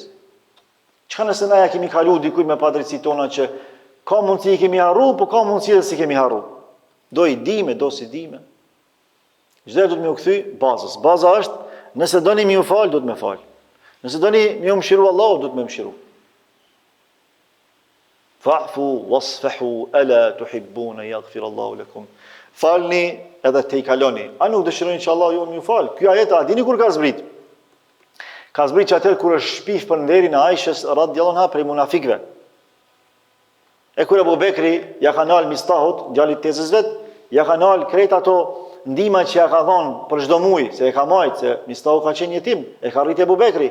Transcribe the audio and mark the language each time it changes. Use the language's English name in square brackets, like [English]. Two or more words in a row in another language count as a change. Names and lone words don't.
[Albanian] Çka nëse na ja kemi kalu dikujt me padrejtësi tona që ka mundësi i kemi harru, po ka mundësi edhe si kemi harru. Do i dime, do si dime. Çdo do të më u kthy bazës. Baza është, nëse doni më u fal, do të më fal. Nëse doni më u mëshiru Allahu, do të më mëshiru. [Arabic] فاعفوا واصفحوا ألا تحبون يغفر الله لكم. [Albanian] Falni edhe te i kaloni. A nuk dëshironi që Allahu ju më fal? Ky ajet a dini kur ka zbrit? Ka zbrit që atëherë kur është shpif për nderin e Aishës [Arabic] رضي الله عنها [Albanian] prej munafikëve. E kur Abu Bekri ja ka nal Mistahut, djalit tezës vet, ja ka nal krejt ato ndihma që ja ka dhënë për çdo muaj, se e ka marrë, se Mistahu ka qenë jetim, e ka rritë Abu Bekri.